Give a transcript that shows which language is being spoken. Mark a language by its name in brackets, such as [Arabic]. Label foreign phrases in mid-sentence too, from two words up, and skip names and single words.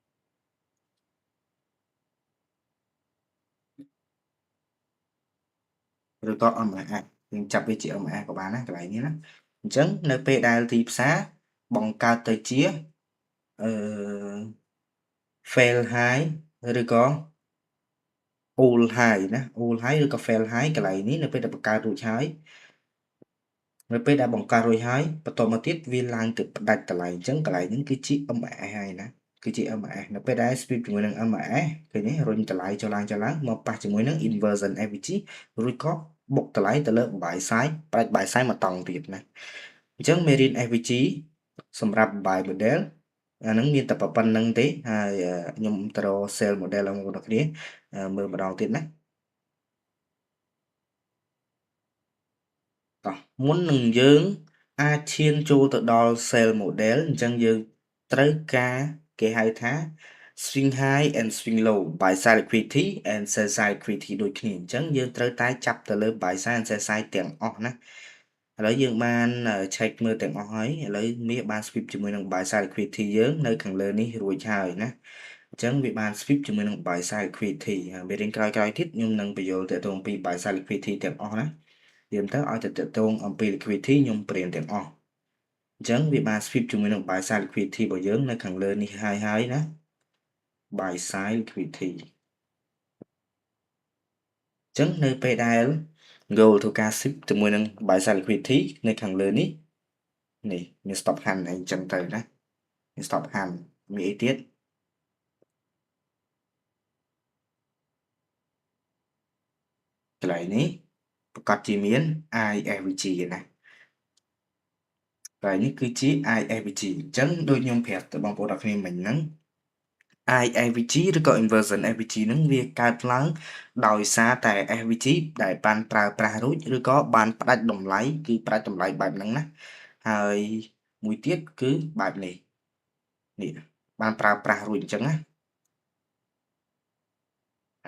[Khmer] ឬក៏ MAS យើងចាប់វាជា MAS ក៏បានដែរកន្លែងនេះណាអញ្ចឹងនៅពេលដែលទីផ្សារបង្កើតទៅជា [English] fail high [Khmer] ឬក៏ [English] all high [Khmer] ណា [English] all high [Khmer] ឬក៏ [English] fail high [Khmer] កន្លែងនេះនៅពេលដែលបង្កើតរួចហើយនៅពេលដែលបង្កើតរួចហើយបន្ត មកទៀតវាឡើងទៅផ្ដាច់តម្លៃអញ្ចឹងកន្លែងនេះគឺជា MAS ហើយណាគឺជា MAS នៅពេលដែល sweep ជាមួយនឹង MAS ឃើញទេរុញតម្លៃចុះឡើងមកប៉ះជាមួយនឹង [English] inversion AVG [Khmer] រួចក៏បុកតម្លៃទៅលើ [English] buy side [Khmer] ផ្ដាច់ [English] buy side [Khmer] មកតង់ទៀតណាអញ្ចឹងមេរៀន AVG សម្រាប់ [English] buy model [Khmer] អាហ្នឹងមានតែប៉ុណ្្នឹងទេហើយខ្ញុំទៅរក [English] sell model [Khmer] របស់បងប្អូនគ្នាមើលម្ដងទៀតណា តោះមុននឹងយើងអាចឈានចូលទៅដល់ [English] sell model [Khmer] អញ្ចឹងយើងត្រូវការគេហៅថា [English] swing high and swing low buy side liquidity and sell side liquidity [Khmer] ដូចគ្នាអញ្ចឹងយើងត្រូវតែចាប់ទៅលើ [English] buy side and sell side [Khmer] ទាំងអស់ណាឥឡូវយើងបាន check មើលទាំងអស់ហើយឥឡូវមាសបាន sweep ជាមួយនឹង [English] buy side liquidity [Khmer] យើងនៅខាងលើនេះរួចហើយណាអញ្ចឹងវាបាន sweep ជាមួយនឹង [English] buy side liquidity [Khmer] ហើយមេរៀនក្រោយៗទៀតខ្ញុំនឹងបញ្យល់ទាក់ទងពី [English] buy side liquidity [Khmer] ទាំងអស់ណាយើងទៅឲ្យទៅតងអំពី liquidity ខ្ញុំព្រានទាំងអស់អញ្ចឹងវាបាន sweep ជាមួយនឹង [English] buy side liquidity [Khmer] របស់យើងនៅខាងលើនេះហើយណា [English] buy side liquidity [Khmer] អញ្ចឹងនៅពេលដែល goal ធ្វើការ sweep ជាមួយនឹង [English] buy side liquidity [Khmer] នៅខាងលើនេះនេះមាន [English] stop hand [Khmer] អីចឹងទៅណាមាន [English] stop hand [Khmer] មានអីទៀតកន្លែងនេះប្រកាសជាមាន IAVG ណា កន្លែងនេះគឺជា IAVG អញ្ចឹងដូចខ្ញុំប្រាប់ទៅបងប្អូនអរគ្នាមិញហ្នឹង IAVG ឬក៏ [English] inversion AVG [Khmer] ហ្នឹងវាកើតឡើងដោយសារតែ AVG ដែលបានប្រើប្រាស់រួចឬក៏បានផ្ដាច់តម្លៃគឺផ្ដាច់តម្លៃបែបហ្នឹងណាហើយមួយទៀតគឺបែបនេះនេះបានប្រើប្រាស់រួចអញ្ចឹងណាអា